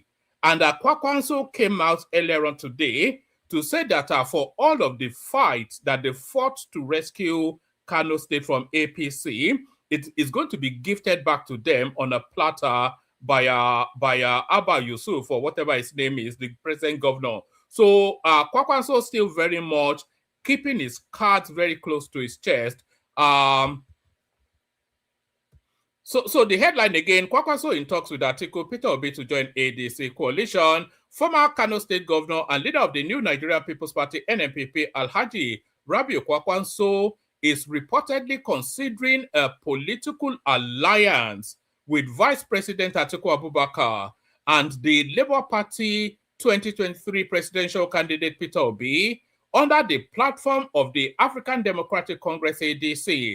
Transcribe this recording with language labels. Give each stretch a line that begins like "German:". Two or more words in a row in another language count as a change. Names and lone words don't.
English: And Kwakwanso came out earlier on today to say that for all of the fights that they fought to rescue Kano State from APC, it is going to be gifted back to them on a platter by Abba Yusuf, or whatever his name is, the present governor. So Kwakwanso still very much keeping his cards very close to his chest. So the headline again, Kwakwanso in talks with Atiku, Peter Obi to join ADC coalition. Former Kano State Governor and leader of the New Nigerian People's Party, NNPP, Alhaji Rabiu Kwakwanso, is reportedly considering a political alliance with Vice President Atiku Abubakar and the Labour Party 2023 presidential candidate Peter Obi under the platform of the African Democratic Congress, ADC.